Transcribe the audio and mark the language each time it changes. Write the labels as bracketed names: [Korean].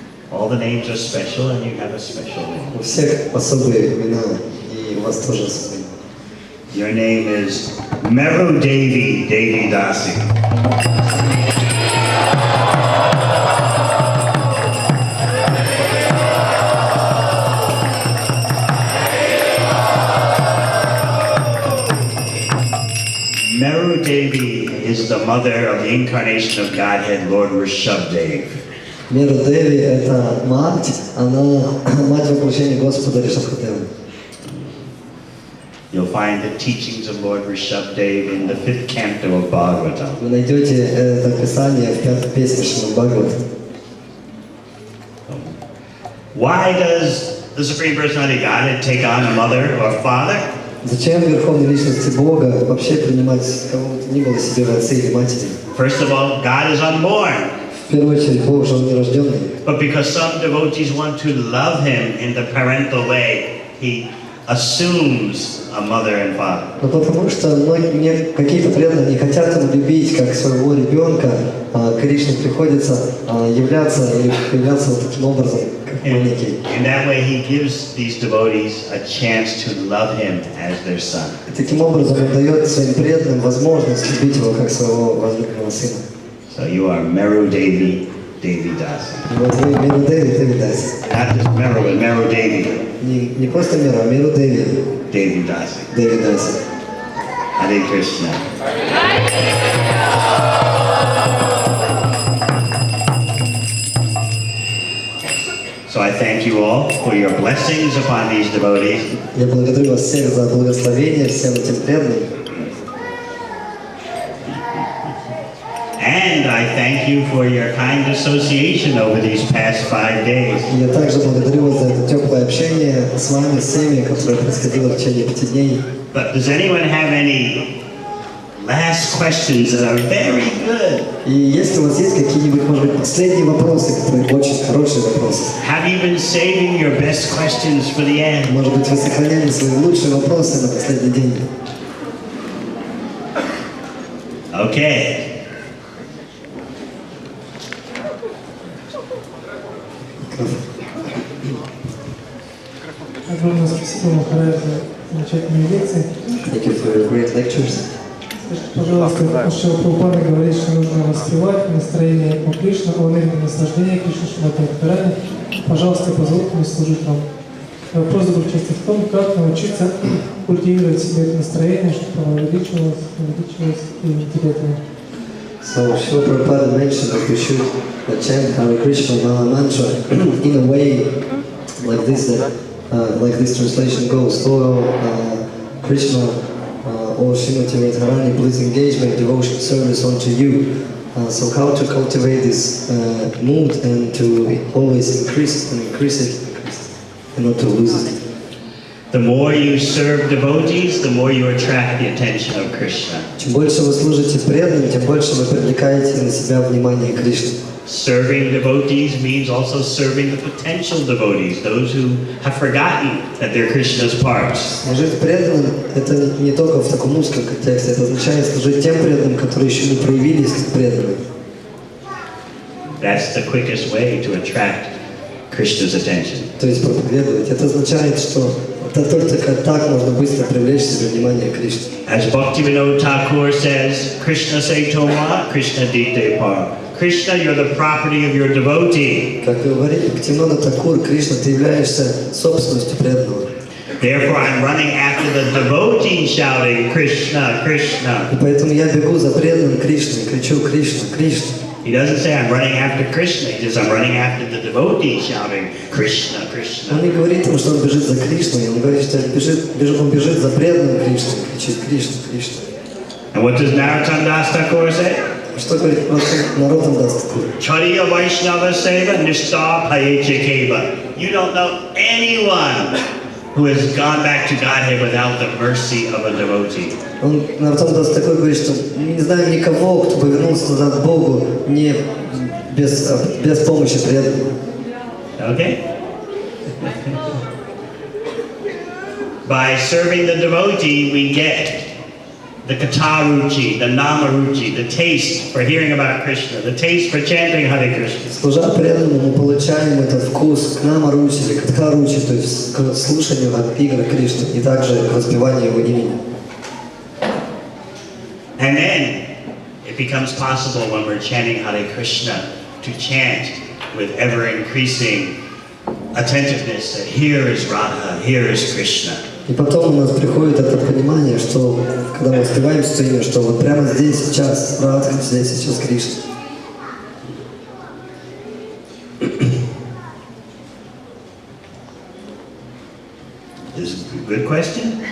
[English] All the names are special and you have a special name. [Russian] У всех особые имена, и у вас тоже особые. [English] Your name is Meru Devi Devi Dasi. Meru Devi is the mother of the incarnation of Godhead, Lord Rishabdev. [Russian] Меру Деви – это мать, она мать воплощения Господа Ришабхадева. [English] You'll find the teachings of Lord Rishabdev in the 5th canto of Bhagavatam. [Russian] Вы найдете это писание в 5-й песне Шримад Бхагаватам. [English] Why does the Supreme Personality of Godhead take on a mother or father? [Russian] Зачем Верховной Личности Бога вообще принимать кого бы то ни было себе в отцы или матери? [English] First of all, God is unborn. [Russian] В первую очередь, Бог же Он нерожденный. [English] But because some devotees want to love Him in the parental way, He assumes a mother and father. [Russian] Но потому что какие-то преданные не хотят Его любить как своего ребенка, Кришне приходится являться или появляться вот таким образом, как маленький. [English] In that way, He gives these devotees a chance to love Him as their son. [Russian] И таким образом Он дает своим преданным возможность любить Его как своего возлюбленного сына. [English] So you are Meru Devi Devi Dasi. [Russian] И вот вы Меру Деви, Деви Даси. [English] Not just Meru, but Meru Devi [Russian] Не просто Меру, а Меру Деви, [English] Devi Dasi. [Russian] Деви Даси. [English] Hare Krishna. So I thank you all for your blessings upon these devotees. [Russian] Я благодарю вас всех за благословение всем этим преданным. [English] And I thank you for your kind association over these past 5 days. [Russian] Я также благодарю вас за это теплое общение с вами, с всеми, которое происходило в течение 5 дней. [English] But does anyone have any last questions that are very good? [Russian] И если у вас есть какие-нибудь, может быть, последние вопросы, которые очень хорошие вопросы? [English] Have you been saving your best questions for the end? [Russian] Может быть, вы сохраняли свои лучшие вопросы на последний день? [English] Okay. [Russian] Огромное спасибо, Махарадж, за замечательные лекции. [English] Thank you for your great lectures. [Russian] Скажите, пожалуйста, Шрила Прабхупада говорит, что нужно воспевать настроение по Кришне, о энергии наслаждения Кришны, Шримати Радхарани. Пожалуйста, позвольте мне служить вам. Вопрос заключается в том, как научиться культивировать себе это настроение, чтобы оно увеличивалось и интересно. [English] So Srila Prabhupada mentioned that we should chant Hare Krishna Maha Mantra in a way like this, like this translation goes. Krishna, O Srimati Radharani, please engage my devotion service unto you. So how to cultivate this mood and to always increase it and not to lose it. The more you serve devotees, the more you attract the attention of Krishna. [Russian] Чем больше вы служите преданным, тем больше вы привлекаете на себя внимание Кришны. [English] Serving devotees means also serving the potential devotees, those who have forgotten that they're Krishna's parts. [Russian] Служить преданным – это не только в таком узком контексте, это означает служить тем преданным, которые еще не проявились как преданные. [English] That's the quickest way to attract Krishna's attention. [Russian] То есть проповедовать. Это означает, что это только так можно быстро привлечь себе внимание Кришны. [English] As Bhaktivinoda Thakur says, [Bangla] Krishna say Toma, Krishna dite par. [English] Krishna, you're the property of your devotee. [Russian] Как говорит Бхактивинода Thakур, Кришна, ты являешься собственностью преданного. [English] Therefore, I'm running after the devotee shouting, Krishna, Krishna. [Russian] И поэтому я бегу за преданным Кришной, кричу Кришна, Кришна. [English] He doesn't say I'm running after Krishna, he says I'm running after the devotee shouting, Krishna, Krishna. [Russian] Он не говорит ему, что он бежит за Кришной, он говорит, что он бежит за преданным Кришной, кричит Кришна, Кришна. [English] And what does Narottam Das Thakur say? [Russian] Что говорит Наротам Дас Такур? [Bangla] Chariya Vaishnava Seva Nishta Payecha Keva. [English] You don't know anyone who has gone back to Godhead without the mercy of a devotee. [Russian] Он Наротам Дас Такур говорит, что не знаю никого, кто повернулся назад к Богу не без помощи преданного. [English] Okay? By serving the devotee, we get the kataruchi, the namaruchi, the taste for hearing about Krishna, the taste for chanting Hare Krishna. [Russian] Служа преданному, мы получаем этот вкус к намаручи или катхаручи, то есть к слушанию игр Кришны и также к воспеванию его имени. [English] And then it becomes possible when we're chanting Hare Krishna to chant with ever-increasing attentiveness that here is Radha, here is Krishna. [Russian] И потом у нас приходит это понимание, что когда мы воспеваем что имя, что вот прямо здесь сейчас Радха, здесь сейчас Кришна. [English] This is a good question.